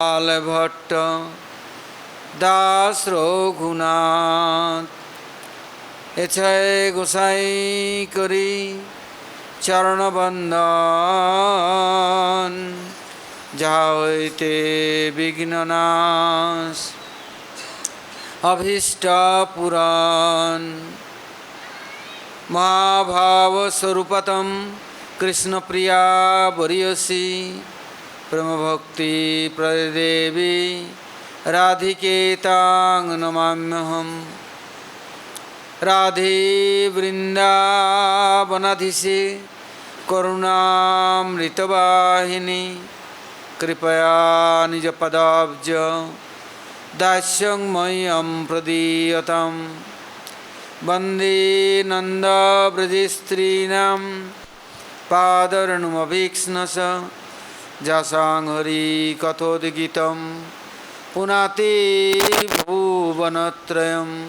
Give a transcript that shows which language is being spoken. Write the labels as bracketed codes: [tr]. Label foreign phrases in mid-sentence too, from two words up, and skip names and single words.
[bn] भट्ट दास रघुनाथ এছায় গোসাই করি চরণ বন্দন যাহা হইতে বিঘ্ন নাশ অভীষ্ট পুরাণ [sa] মহাভাব স্বরূপতম কৃষ্ণ প্রিয়া বরিয়সী প্রেম ভক্তি প্রদেবী राधिके तां नमाम्यहं राधे वृन्दावनाधीशे करुणामृतवाहिनी कृपया निजपदाब्ज दास्यं मह्यं प्रदीयतां वन्दे नन्दव्रजस्त्रीणां पादरेणुमभीक्ष्णश जासां हरिकथोद्गीतं पुनाते भुवनत्रयं